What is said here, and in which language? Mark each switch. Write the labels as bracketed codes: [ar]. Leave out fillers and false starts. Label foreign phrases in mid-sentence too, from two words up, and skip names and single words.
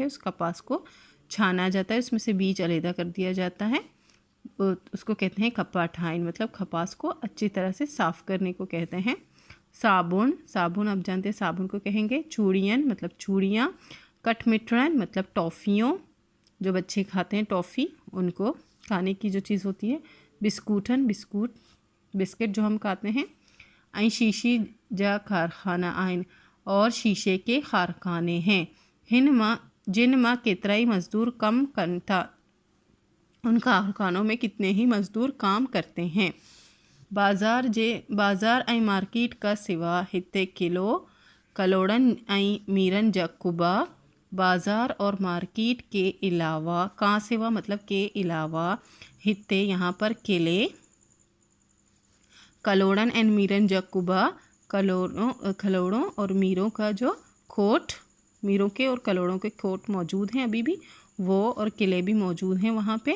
[ur] اس کپاس کو چھانا جاتا ہے، اس میں سے بیج علیحدہ کر دیا جاتا ہے، اس کو کہتے ہیں [sd] कपाह टाइन, [ur] مطلب کپاس کو اچھی طرح سے صاف کرنے کو کہتے ہیں. صابن آپ جانتے ہیں صابن کو کہیں گے. چوڑین مطلب چوڑیاں. کٹھمٹھرن مطلب ٹافیوں، جو بچے کھاتے ہیں ٹافی، ان کو کھانے کی جو چیز ہوتی ہے. بسکٹ جو ہم کھاتے ہیں. [sd] ऐं शीशी जा कारखाना आहिनि, [ur] اور شیشے کے کارخانے ہیں. [sd] जिन मां केतराई मज़दूर कम कनि था। [ur] ان کارخانوں میں کتنے ہی مزدور کام کرتے ہیں. [sd] बाज़ार ऐं मार्केट का सिवा हिते किलो कलोड़न ऐं मीरन जा कुबा। [ur] بازار اور مارکیٹ کے علاوہ, [sd] का सिवा [ur] مطلب کے علاوہ، ہتے یہاں پر قلعے, [sd] कलोड़न एंड मीरन जा कुबा, [ur] کلوڑوں اور میروں کا جو کھوٹ، میروں کے اور کلوڑوں کے کھوٹ موجود ہیں ابھی بھی، وہ اور قلعے بھی موجود ہیں وہاں پہ.